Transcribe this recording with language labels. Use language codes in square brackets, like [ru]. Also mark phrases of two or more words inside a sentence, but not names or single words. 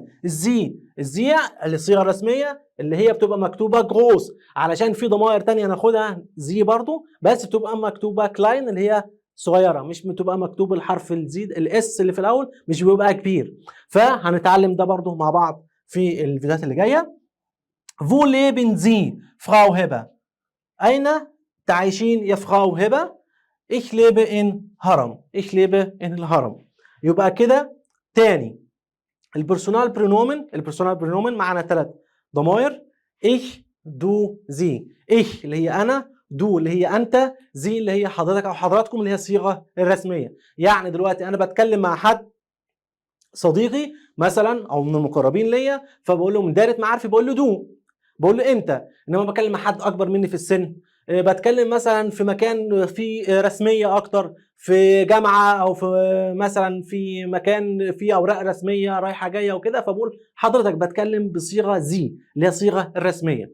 [ar] الزي الصيغه الرسميه اللي هي بتبقى مكتوبه جروس، علشان في ضمائر تانية ناخدها زي برضو، بس بتبقى مكتوبه كلاين اللي هي صغيره، مش بتبقى مكتوب الحرف الزيد الاس اللي في الاول مش بيبقى كبير. فهنتعلم ده برضو مع بعض في الفيديوهات اللي جايه. [de] Wo leben Sie Frau Heba, [ar] اين تعيشين يا فراو هبه؟ [de] ich lebe in هرم، ich lebe in الهرم. [ar] يبقى كده تاني [de] Personalpronomen [ar] معنا 3 ضمائر [de] ich du sie. [ar] ich اللي هي انا، دو اللي هي انت، زي اللي هي حضرتك او حضراتكم اللي هي الصيغه الرسميه. يعني دلوقتي انا بتكلم مع حد صديقي مثلا او من المقربين ليا، فبقول له من دايره معارفي بقول له دو، بقول له انت. انما بكلم مع حد اكبر مني في السن، بتكلم مثلا في مكان فيه رسميه اكتر، في جامعه او في مثلا في مكان فيه اوراق رسميه رايحه جايه وكده، فبقول حضرتك، بتكلم بصيغه زي اللي هي الصيغه الرسميه.